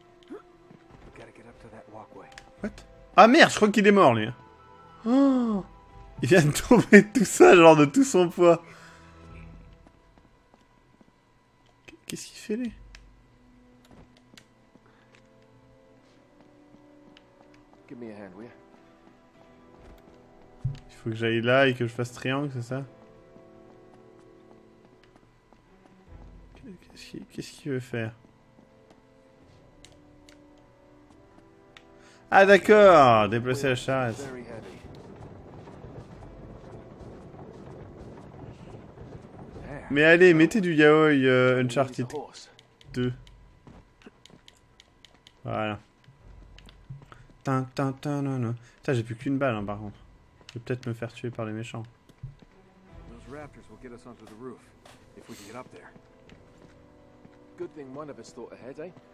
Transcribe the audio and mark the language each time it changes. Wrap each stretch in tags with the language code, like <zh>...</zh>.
<en>We gotta get up to that walkway. What?</en> <fr>Ah merde, je crois qu'il est mort, lui. Oh, il vient de tomber de tout ça, genre de tout son poids. Qu'est-ce qu'il fait, lui?</fr> <en>Give me a hand, will you?</en> <fr>Il faut que j'aille là et que je fasse triangle, c'est ça? Qu'est-ce qu'il veut faire? Ah d'accord, déplacer la charrette.</fr> <en>Very heavy. There.</en> <fr>Mais allez, mettez du yaoi</fr> <en>Who needs Uncharted the horse? 2.</en> <fr>Voilà. Putain, j'ai plus qu'une balle, hein, par contre. Je vais peut-être me faire tuer par les méchants.</fr> <en>Those raptors will get us onto the roof if we can get up there. Good thing one of us thought ahead, eh?</en>